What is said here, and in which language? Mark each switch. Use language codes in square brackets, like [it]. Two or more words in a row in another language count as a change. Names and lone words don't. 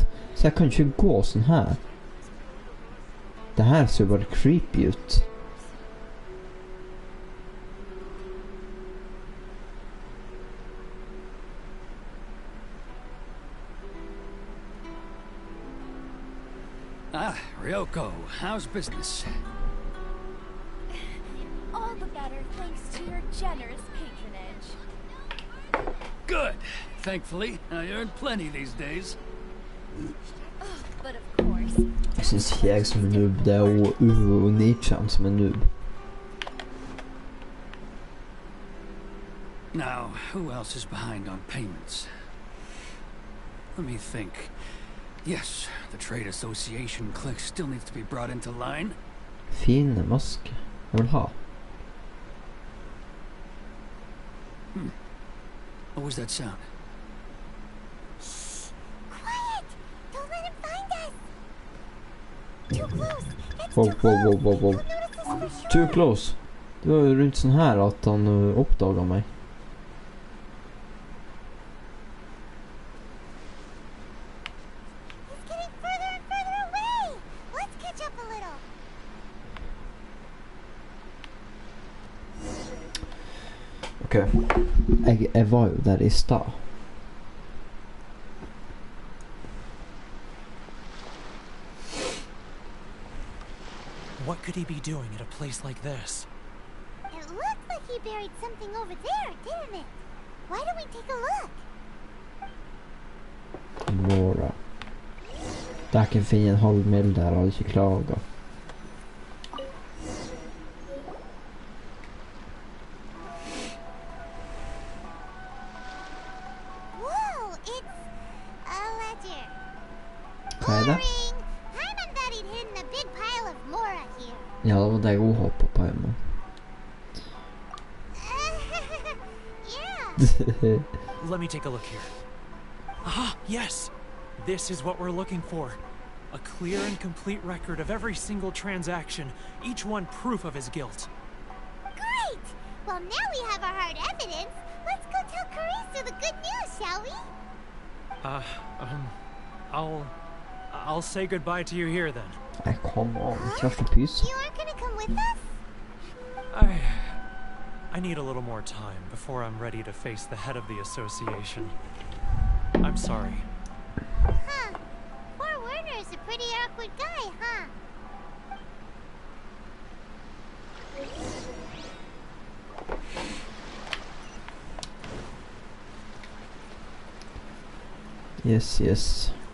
[no] Så jeg kan ikke gå sånn her. Det her ser bare creepy ut. [en] Ah, Ryoko, how's business? All the better thanks to your generous patronage. Good. Thankfully, I earn plenty these days. But of course. [no] Jeg synes ikke jeg som noob, det er jo Nichan som noob. [en] Now, who else is behind on payments? Let me think. Yes, the Trade Association clique still needs to be brought into line. [no] Fine maske. Jeg vil ha. [en] What was that sound? Quiet! Don't let him find us! Too close! That's Wow, too close! wow. He'll notice us for sure. Too close. [no] Det var jo rundt sånn her at han oppdaget meg. [en] He's getting further and further away! Let's catch up a little. Ok. [no] Jeg var jo der I stad. [en] What could he be doing at a place like this? It looked like he buried something over there, didn't it? Why don't we take a look? Mora. [no] Der kan finne en halv mil der, hadde ikke klaget. [en] Whoa, it's a ledger. [no] Hva det? [en] Boring! Paimon thought he'd hidden a big pile of Mora here. [no] Ja, det var det jeg også hoppet på hjemme. [en] Yeah. Let me take a look here. Ah, yes! This is what we're looking for. A clear and complete record of every single transaction, each one proof of his guilt. Great! Well, now we have our hard evidence. Let's go tell Karisu the good news, shall we? I'll say goodbye to you here then. [no] Kom an, kjæreste pys. [en] You aren't gonna come with us? I need a little more time before I'm ready to face the head of the association. I'm sorry. Huh. Poor Werner's a pretty awkward guy, huh? Yes.